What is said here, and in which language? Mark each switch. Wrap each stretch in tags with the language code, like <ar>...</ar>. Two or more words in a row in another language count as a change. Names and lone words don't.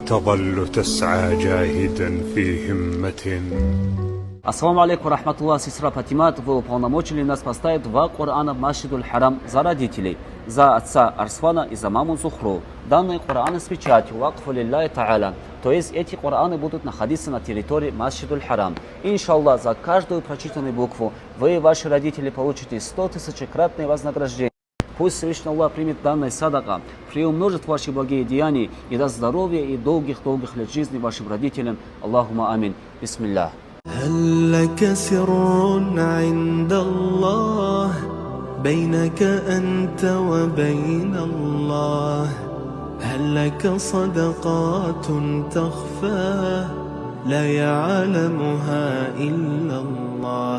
<ar>تظل تسعى جاهدا في همة. السلام عليكم رحمة الله,</ar> <ru>сестра Патимат, вы уполномочили нас поставить два Корана в Масджидуль Харам за родителей, за отца Арслана и за маму Зухру. Данные Кораны с печатью</ru> <ar>وقف لله تعالى,</ar> <ru>то есть эти Кораны будут находиться на территории Масджидуль Харам. Иншаллах, за каждую прочитанную букву вы и ваши родители получите 100 тысячекратное вознаграждение. Пусть Всевышний Аллах примет данное садака, приумножит ваши благие деяния и даст здоровье и долгих лет жизни вашим родителям.</ru> <ar>اللهم آمين. بسم الله. هل لك سر عند الله بينك أنت وبين الله؟ هل لك صدقات تخفى لا يعلمها إلا الله؟</ar>